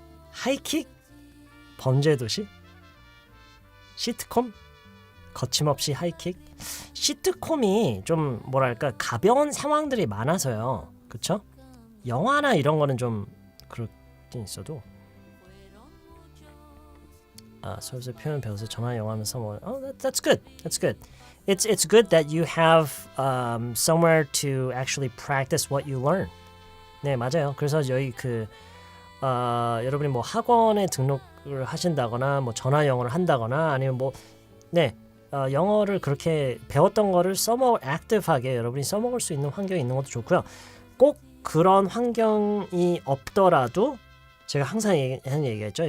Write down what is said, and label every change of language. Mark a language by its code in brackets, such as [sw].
[ko] 하이킥, 범죄도시, 시트콤, 거침없이 하이킥. 시트콤이 좀 뭐랄까 가벼운 상황들이 많아서요. 그쵸? 영화나 이런 거는 좀 그렇긴 있어도 서울서 표현 배워서 전화 영어하면서 뭐 [en] that's good. That's good. It's good that you have somewhere to actually practice what you learn. [ko] 네, 맞아요. 그래서 여기 여러분이 뭐 학원에 등록을 하신다거나 뭐 전화 영어를 한다거나 아니면 뭐 영어를 그렇게 배웠던 거를 액티브하게 여러분이 써먹을 수 있는 환경이 있는 것도 좋고요. 꼭 그런 환경이 없더라도 제가 항상 하는 얘기가 있죠.